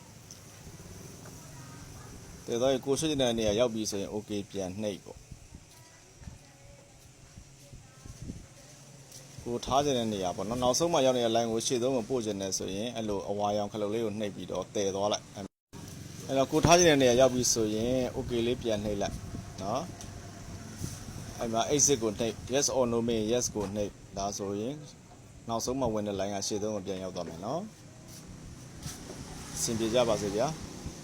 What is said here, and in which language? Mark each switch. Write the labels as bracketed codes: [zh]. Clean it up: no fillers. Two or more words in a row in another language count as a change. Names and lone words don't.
[my] တည်သွားရင်ကိုရွှေ့ကျင်တဲ့နေရာရောက်ပြီဆိုရင် okay ပြန်နှိပ်ပေါ့ကိုထားခြင်းတဲ့နေရာပေါ့ နော်နောက်ဆုံးမှရောက်နေတဲ့ line ကိုရှေ့ဆုံးကိုပို့ခြင်းနဲ့ဆိုရင်အဲ့လိုအဝါရောင်ခလုတ်လေးကိုနှိပ်ပြီးတော့တည်သွားလိုက်အဲ့တော့ကိုထားခြင်းတဲ့နေရာရောက်ပြီဆိုရင် okay လေးပြန်နှိပ်လိုက်နော်အဲ့မှာ exit ကိုနှိပ် [en] yes or no [my] မေး yes ကိုနှိပ်ဒါဆိုရင်နောက်ဆုံးမှဝင်တဲ့ line ကရှေ့ဆုံးကိုပြန်ရောက်သွားမယ်နော်အဆင်ပြေကြပါစေဗျာ